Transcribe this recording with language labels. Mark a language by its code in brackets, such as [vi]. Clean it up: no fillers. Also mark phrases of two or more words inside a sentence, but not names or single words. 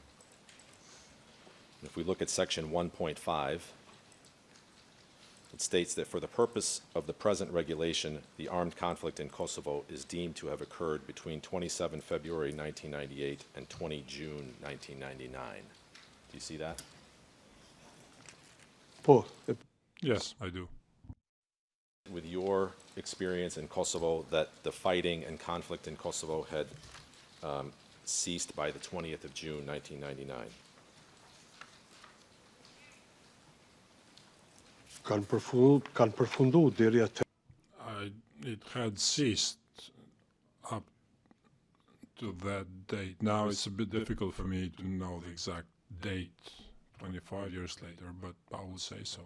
[en] If we look at section 1.5, it states that for the purpose of the present regulation, the armed conflict in Kosovo is deemed to have occurred between 27 February 1998 and 20 June 1999. Do you see that? [sq] Po. [en] Yes, I do. With your experience in Kosovo, that the fighting and conflict in Kosovo had ceased by the 20th of June 1999. [sq] Kanë përfundu deri atë. [en] It had ceased up to that date. Now it's a bit difficult for me to know the exact date 25 years later, but I will say so.